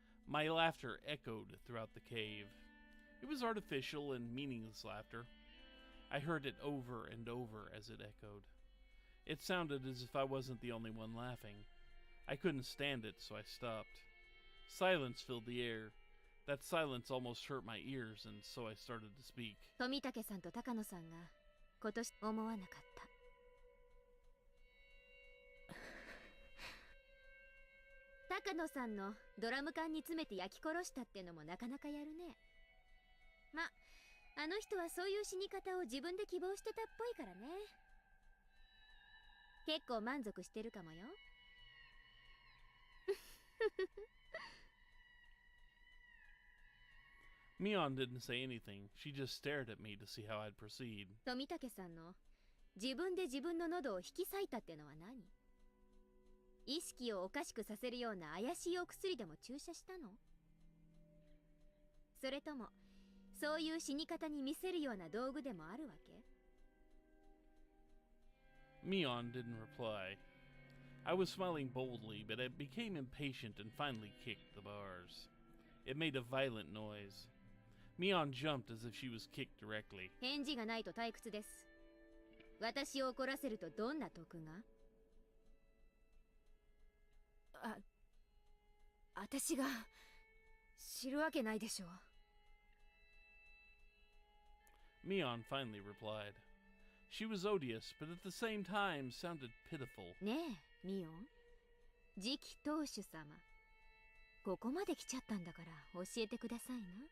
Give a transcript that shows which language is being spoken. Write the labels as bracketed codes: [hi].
[en] My laughter echoed throughout the cave. It was artificial and meaningless laughter. I heard it over and over as it echoed. It sounded as if I wasn't the only one laughing. I couldn't stand it, so I stopped. Silence filled the air. That silence almost hurt my ears, and so I started to speak. [ja] 富武さんと高野さんが今年思わなかった。高野さんのドラム缶に詰めて焼き殺したってのもなかなかやるね。ま、あの人はそういう死に方を自分で希望してたっぽいからね。結構満足してるかもよ。 [en] Mion didn't say anything. She just stared at me to see how I'd proceed. [ja] 富武さんの自分で自分の喉を引き裂いたってのは何？意識をおかしくさせるような怪しいお薬でも注射したの？それともそういう死に方に見せるような道具でもあるわけ？ [en] Mion didn't reply. I was smiling boldly, but I became impatient and finally kicked the bars. It made a violent noise. Mion jumped as if she was kicked directly. [ja] 返事がないと退屈です。私を怒らせるとどんな得が？私が知るわけないでしょう。 [en] Mion finally replied. She was odious, but at the same time sounded pitiful. [ja] ねえ、ミオン。次期当主様。ここまで来ちゃったんだから教えてくださいな。